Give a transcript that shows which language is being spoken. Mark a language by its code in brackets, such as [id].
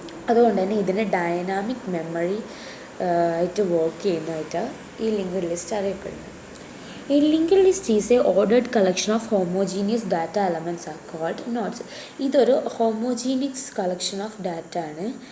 [ml] അതുകൊണ്ട് തന്നെ ഇതിന് ഡൈനാമിക് മെമ്മറി ആയിട്ട് വർക്ക് ചെയ്യുന്നതായിട്ട് ഈ ലിങ്ക്ഡ് ലിസ്റ്റ് അറിയപ്പെടുന്നത്. [en] A linked list is a ordered collection of homogeneous data elements are called nodes. [ml] ഇതൊരു ഹോമോജീനിയസ് കളക്ഷൻ ഓഫ് ഡാറ്റ ആണ്.